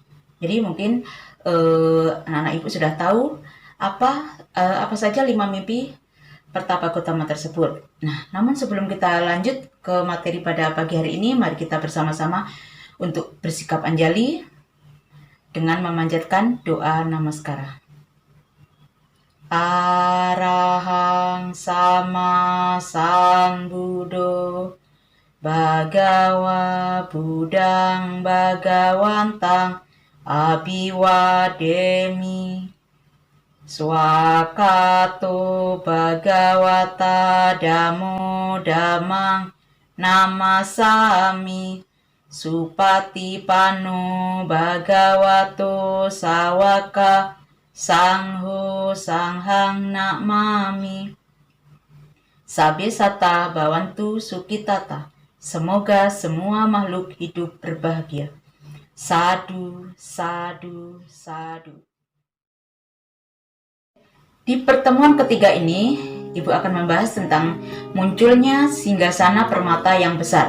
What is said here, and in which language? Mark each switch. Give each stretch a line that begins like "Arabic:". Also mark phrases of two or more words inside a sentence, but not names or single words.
Indonesian: Jadi mungkin anak-anak Ibu sudah tahu apa saja 5 mimpi Pertapa Gotama tersebut. Nah, namun sebelum kita lanjut ke materi pada pagi hari ini, mari kita bersama-sama untuk bersikap anjali dengan memanjatkan doa namaskara.
Pali: Arahang sama sambuddho Bhagawa Buddhang Bhagawantang Abhiwademi Swakato Bhagawata Dhammo Dhammang Namasami Supatipanno Bhagavato Sawaka Sangho Sanghang Namami. Sabe sata bawantu sukitata.
Indonesian: Semoga semua makhluk hidup berbahagia.
Pali: Sadu, sadu, sadu.
Indonesian: Di pertemuan ketiga ini, Ibu akan membahas tentang munculnya singgasana permata yang besar.